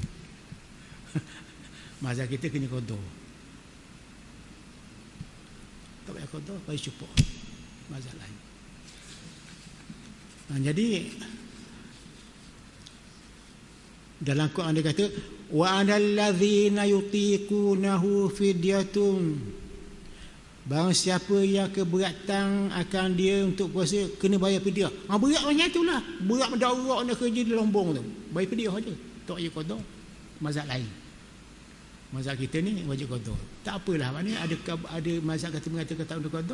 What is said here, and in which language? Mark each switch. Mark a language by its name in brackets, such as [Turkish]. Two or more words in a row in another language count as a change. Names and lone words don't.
[Malay] Mazhab kita kena qada. Tak payah qada, bersyukur. Mazhab lain. Jadi dalam Quran dia kata [Arabic] وعلى الذين يطيقونه فدية. [Malay] Barang siapa yang keberatan akan dia untuk puasa kena bayar fidyah. Berat macam itulah. Berat mendarak nak kerja di Lombong tu. Bayar fidyah aja. Tak wajib qada. Mazhab lain. Mazhab kita ni wajib qada. Tak apalah, maknanya ada mazhab kata mengatakan tak wajib qada.